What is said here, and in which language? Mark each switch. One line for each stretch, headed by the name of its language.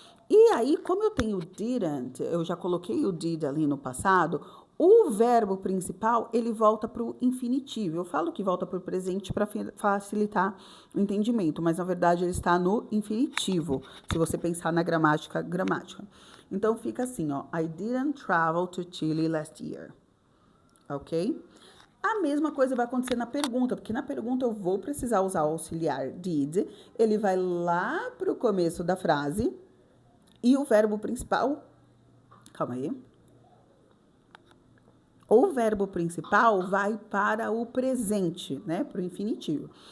Portuguese: E aí, como eu tenho didn't, eu já coloquei o did ali no passado, O verbo principal, ele volta para o infinitivo. Eu falo que volta para o presente para facilitar o entendimento, mas na verdade ele está no infinitivo, se você pensar na gramática. Então fica assim, ó.
English: I didn't travel to Chile last year.
Portuguese: Ok? A mesma coisa vai acontecer na pergunta, porque na pergunta eu vou precisar usar o auxiliar did. Ele vai lá para o começo da frase e o verbo principal... Calma aí. O verbo principal vai para o presente, né? Para o infinitivo.